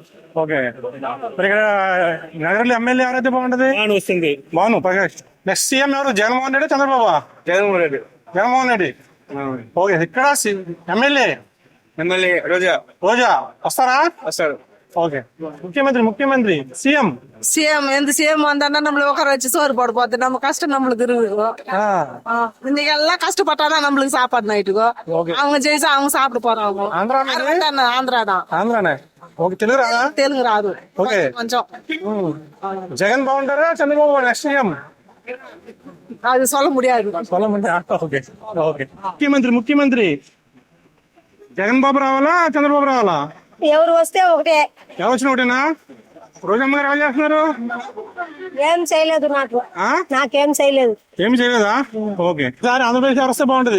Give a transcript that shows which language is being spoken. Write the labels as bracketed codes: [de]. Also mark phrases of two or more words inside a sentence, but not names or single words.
[te] ఓకే మరి ఇక్కడ నగరంలో ఎమ్మెల్యే ఎవరైతే బాగుంటది? వస్తుంది భాను ప్రకాష్. నెక్స్ట్ సీఎం ఎవరు? జగన్మోహన్ రెడ్డి చంద్రబాబు? జగన్మోహన్ రెడ్డి. జగన్మోహన్ రెడ్డి. ఓకే ఇక్కడ ఎమ్మెల్యే రోజా. రోజా వస్తారా? వస్తాడు. ఓకే ముఖ్యమంత్రి సీఎం [ta] எந்த சிஎம் வந்தானா நம்மள உட்கார வச்சு சோறு போட போகுது. நம்ம கஷ்டம் நம்மளுக்கு இருக்குது. இன்னைக்கு எல்லாம் கஷ்டப்பட்டாதான் நம்மளுக்கு சாப்பாடு நைட்டுக்கு. அவங்க ஜெயிச்சா அவங்க சாப்பிட போறாங்க. ஆந்திரா தான். [te] ఆంధ్రానే. ఓకే తెలుగు రాదా? தெலுங்கு రాదు. ఓకే కొంచెం జగన్ బాగుంటారా చంద్రబాబు నెక్స్ట్ సీఎం? [ta] அது சொல்ல முடியாது. [te] ఓకే ఓకే ముఖ్యమంత్రి జగన్ బాబు రావాలా చంద్రబాబు రావాలా? ఎవరు వస్తే ఒకటే. ఎవరు వచ్చిన ఒకటేనా? రోజమ్మ గారు ఎలా చేస్తున్నారు? ఏం చేయలేదు నాకేం చేయలేదు. ఏమి చేయలేదా? ఓకే సార్ ఆంధ్రప్రదేశ్ ఎవరు వస్తే బాగుంటది?